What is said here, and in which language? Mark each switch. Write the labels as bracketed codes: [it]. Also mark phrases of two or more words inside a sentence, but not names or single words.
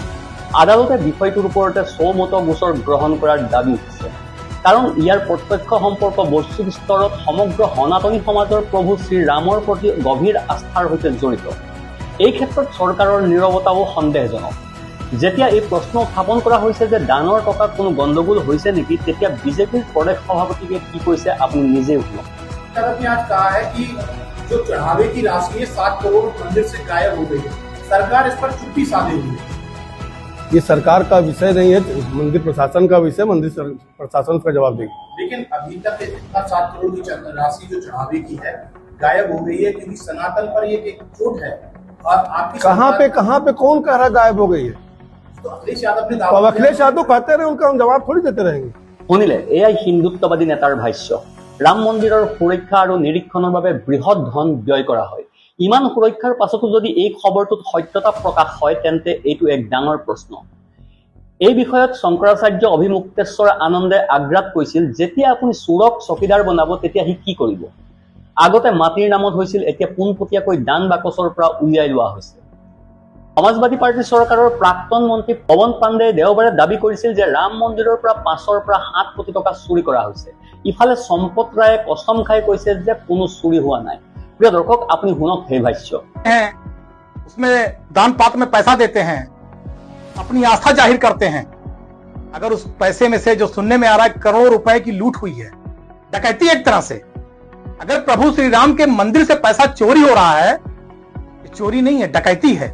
[as] আদালতে বিষয়টোৰ ওপৰতে চৌমত গোচৰ গ্ৰহণ কৰাৰ দাবী উঠিছে, কাৰণ ইয়াৰ প্ৰত্যক্ষ সম্পৰ্ক বৈশ্বিক স্তৰত সমগ্ৰ সনাতনী সমাজৰ প্ৰভু শ্ৰীৰামৰ প্ৰতি গভীৰ আস্থাৰ সৈতে জড়িত। এই ক্ষেত্ৰত চৰকাৰৰ নীৰৱতাও সন্দেহজনক। যেতিয়া এই প্ৰশ্ন উত্থাপন কৰা হৈছে যে দানৰ টকাত কোনো গণ্ডগোল হৈছে নেকি, তেতিয়া বিজেপিৰ প্ৰদেশ সভাপতিকে কি কৈছে আপুনি নিজেই শুনক। [hi] जो चढ़ावे की राशि है 7 करोड़ मंदिर से गायब हो गई है, सरकार इस पर चुप्पी साधे हुई है। ये सरकार का विषय नहीं है, मंदिर प्रशासन का विषय, मंदिर प्रशासन उसका जवाब देगी। लेकिन अभी तक इतना 7 करोड़ की राशि जो चढ़ावे की है गायब हो गई है, क्योंकि सनातन पर ये एक चोट है। और आपकी कहाँ पे कौन कह रहा गायब हो गई है? तो अखिलेश यादव ने तो अखिलेश यादव कहते रहे, उनका हम जवाब थोड़ी देते रहेंगे। [as] শুনিলে, এয়াই হিন্দুত্ববাদী নেতাৰ ভাষ্য। ৰাম মন্দিৰৰ সুৰক্ষা আৰু নিৰীক্ষণৰ বাবে বৃহৎ ধন ব্যয় কৰা হয়। ইমান সুৰক্ষাৰ পাছতো যদি এই খবৰটোত সত্যতা প্ৰকাশ হয়, তেন্তে এইটো এক ডাঙৰ প্ৰশ্ন। এই বিষয়ত শংকৰাচাৰ্য অভিমুক্তেশ্বৰ আনন্দে আগ্ৰাত কৈছিল, যেতিয়া আপুনি চোৰক চকীদাৰ বনাব তেতিয়া সি কি কৰিব? আগতে মাটিৰ নামত হৈছিল, এতিয়া পোনপটীয়াকৈ দান বাকচৰ পৰা উলিয়াই লোৱা হৈছে। সমাজবাদী পাৰ্টীৰ চৰকাৰৰ প্ৰাক্তন মন্ত্ৰী পৱন পাণ্ডেয়ে দেওবাৰে দাবী কৰিছিল যে ৰাম মন্দিৰৰ পৰা 5ৰ পৰা 7 কোটি টকা চুৰি কৰা হৈছে। ইফালে সম্পত ৰায়ে কসম খাই কৈছে যে কোনো চুৰি হোৱা নাই। প্ৰিয় দৰ্শক, আপুনি শুনক সেই ভাষ্য। [hi] उसमें दान पात्र में पैसा देते हैं, अपनी आस्था जाहिर करते हैं। अगर उस पैसे में से जो सुनने में आ रहा है करोड़ रुपए की लूट हुई है, डकैती एक तरह से। अगर प्रभु श्री राम के मंदिर से पैसा चोरी हो रहा है, ये चोरी नहीं है, डकैती है।